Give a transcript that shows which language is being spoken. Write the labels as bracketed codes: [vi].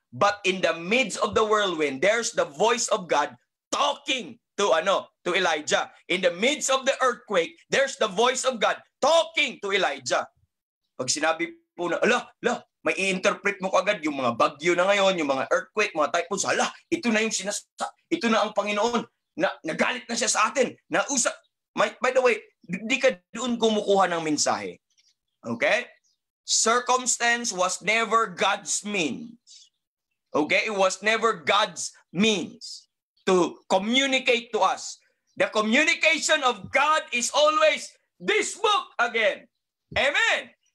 [en] But in the midst of the whirlwind, there's the voice of God talking to Elijah. In the midst of the earthquake, there's the voice of God talking to Elijah. [tl] Pag sinabi po na, may i-interpret mo kagad yung mga bagyo na ngayon, yung mga earthquake, mga typhoons, ito na yung ito na ang Panginoon, na nagalit na siya sa atin, nausap. [en] By the way, [tl] di ka doon kumukuha ng mensahe. Okay? [en] Circumstance was never God's means. Okay? It was never God's means to communicate to us. The communication of God is always this book again. Amen.